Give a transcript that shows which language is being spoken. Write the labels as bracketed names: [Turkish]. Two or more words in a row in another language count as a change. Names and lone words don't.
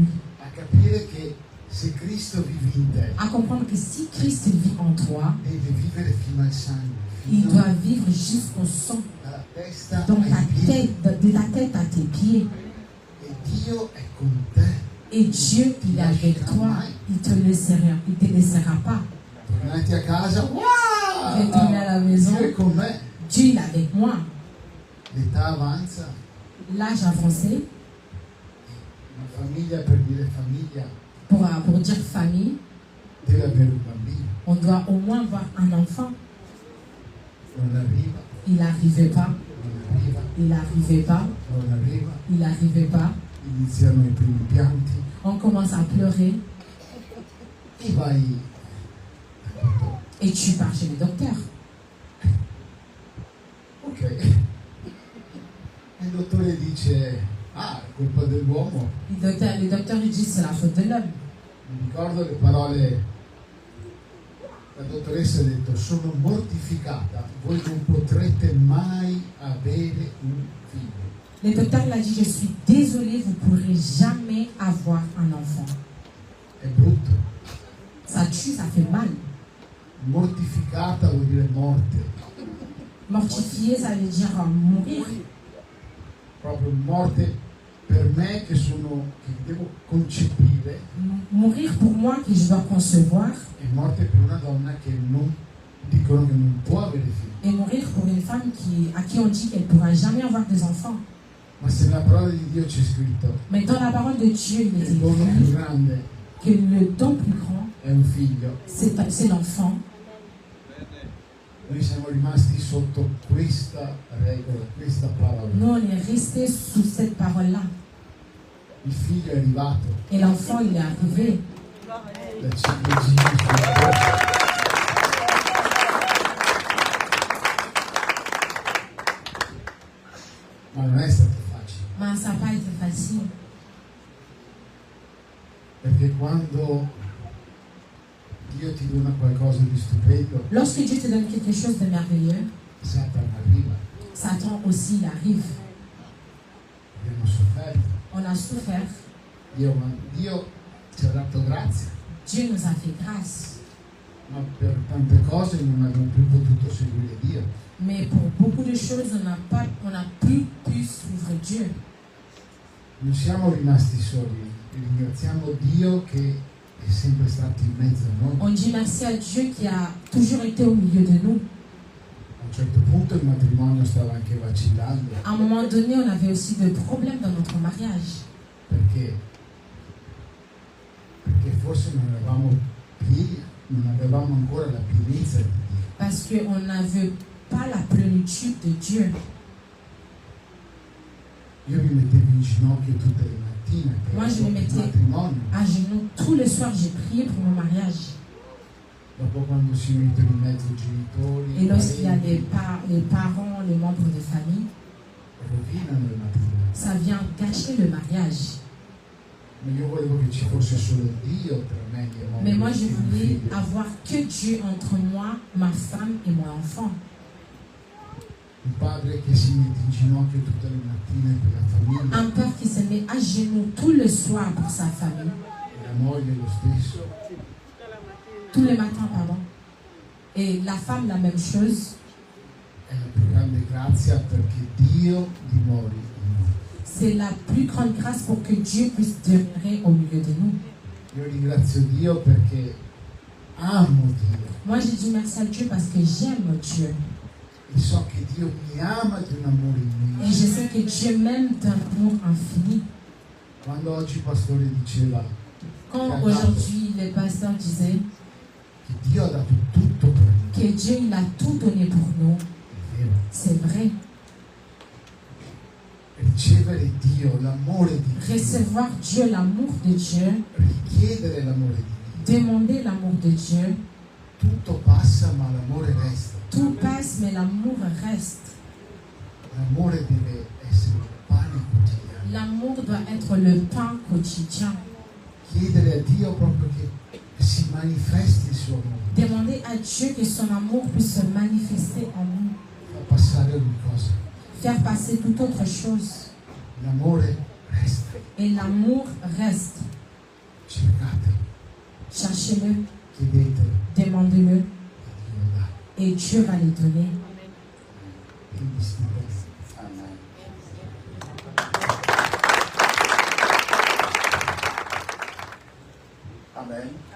[Italian] A capire che se Cristo vive in te, [French] À comprendre que si Christ vit en toi, [Italian] deve vivere fino al sangue, il fino [French] doit vivre jusqu'au sang, [Italian] dalla testa [French] donc [Italian] ai [French] ta [Italian] piedi. [French] tête, de ta tête à tes pieds. [Italian] E Dio è con te. [French] Et Dieu, il est avec toi. Il te laissera pas. [Italian] Tornati a casa, wow! [French] Retourner à la maison. [Italian] Dio è con me. [French] Dieu, il est avec moi. [Italian] L'età avanza, [French] L'âge avancé, [Italian] una famiglia, per dire famiglia, [French] pour dire famille, [Italian] deve avere un bambino. [French] on doit au moins avoir un enfant. [Italian] Non arriva, [French] Il n'arrivait pas. [Italian] non arriva, [French] Il n'arrivait pas. [Italian] non arriva. [French] Il n'arrivait pas. [Italian] Iniziano i primi pianti [French] On commence à pleurer [Italian] e vai. [French] et tu pars chez le docteur. Ok. [Italian] E il dottore dice, ah, è colpa dell'uomo. [French] Le docteur il dit c'est la faute de l'homme. [Italian] Mi ricordo le parole, la dottoressa ha detto, sono mortificata, voi non potrete mai avere un figlio. [French] Le docteur l'a dit, je suis désolée, vous ne pourrez jamais avoir un enfant. [Italian] È brutto. [French] Ça tue, ça fait mal. [Italian] Mortificata vuol dire morte. [French] Mortifier, ça veut dire mourir. [Italian] Proprio morte per me che devo concepire [French] Mourir pour moi que je dois concevoir [Italian] e morte per una donna che non dicono che non può avere figli. [French] et mourir pour une femme à qui on dit qu'elle ne pourra jamais avoir des enfants. [Italian] Ma se nella parola di Dio c'è scritto [French] Mais dans la parole de Dieu, il est [Italian] il dono più [French] écrit [Italian] grande [French] que le don plus grand, [Italian] è un figlio, [French] c'est l'enfant. [Italian] noi siamo rimasti sotto questa regola, questa parola. [French] Nous, on est resté sous cette parole-là. [Italian] Il figlio è arrivato [French] Et l'enfant, il est arrivé. [Italian] da 5 giri. Ma non è stato facile, [French] Mais ça n'a pas été facile. [Italian] perché quando Dio ti dona qualcosa di stupendo, [French] Lorsque Dieu te donne quelque chose de merveilleux, [Italian] Satana arriva. [French] Satan aussi, il arrive. [Italian] Abbiamo sofferto. [French] On a souffert. [Italian] Dio ci ha dato grazia, [French] Dieu nous a fait grâce. [Italian] ma per tante cose non abbiamo più potuto seguire Dio. [French] Mais pour beaucoup de choses, on n'a plus pu suivre Dieu. [Italian] Non siamo rimasti soli, ringraziamo Dio che è sempre stato in mezzo a noi. [French] On dit merci à Dieu qui a toujours été au milieu de nous. [Italian] A un certo punto il matrimonio stava anche vacillando, [French] À un moment donné, on avait aussi des problèmes dans notre mariage. [Italian] perché forse non avevamo ancora la pienezza di Dio. [French] Parce qu'on n'avait pas la plénitude de Dieu. [Italian] Io mi mettevo in ginocchio tutte le mattine per [French] Moi, je me [Italian] il [French] mettais [Italian] matrimonio. [French] à genoux. Tous les soirs, j'ai prié pour mon mariage. [Italian] Dopo quando si mettono in mezzo i genitori, [French] Et lorsqu'il y a [Italian] parenti, [French] les parents, les membres de famille, [Italian] rovinano il matrimonio. [French] ça vient gâcher le mariage. [Italian] Ma io volevo che ci fosse solo Dio tra me e mia moglie. [French] Mais moi, je [Italian] e mio [French] voulais [Italian] figlio. [French] avoir que Dieu entre moi, ma femme et mon enfant. [Italian] Un padre che si mette in ginocchio tutte le mattine per la famiglia, [French] Un père qui se met à genoux tout le soir pour sa famille. [Italian] e la moglie lo stesso. [French] tous les matins, pardon. Et la femme, la même chose. [Italian] È la più grande grazia perché Dio dimori in noi. [French] C'est la plus grande grâce pour que Dieu puisse demeurer au milieu de nous. [Italian] Io ringrazio Dio perché amo Dio. [French] Moi, je dis merci à Dieu parce que j'aime Dieu. [Italian] E so che Dio mi ama di un amore [French] Et [Italian] immenso. [French] je sais que Dieu m'aime d'un amour infini. [Italian] Quando oggi il pastore diceva [French] Quand aujourd'hui le pasteur disait [Italian] che Dio ha dato tutto per noi, [French] que Dieu il a tout donné pour nous, [Italian] è vero. [French] c'est vrai. [Italian] Ricevere Dio, l'amore di Dio, [French] Recevoir Dieu, l'amour de Dieu, [Italian] richiedere l'amore di Dio, [French] demander l'amour de Dieu, [Italian] tutto passa ma l'amore resta. [French] tout passe mais l'amour reste. [Italian] L'amore deve essere il pane quotidiano. [French] L'amour doit être le pain quotidien. [Italian] Chiedere a Dio proprio che si manifesti il suo amore, [French] Demander à Dieu que son amour puisse se manifester en nous, [Italian] fa passare ogni cosa. [French] faire passer toute autre chose. [Italian] L'amore resta. [French] Et l'amour reste. [Italian] Cercate, [French] Cherchez-le, [Italian] chiedete [French] demandez-le, [Italian] e Dio dà. [French] et Dieu va les donner. [Italian] Quindi stiamo. [French] Amen. Amen.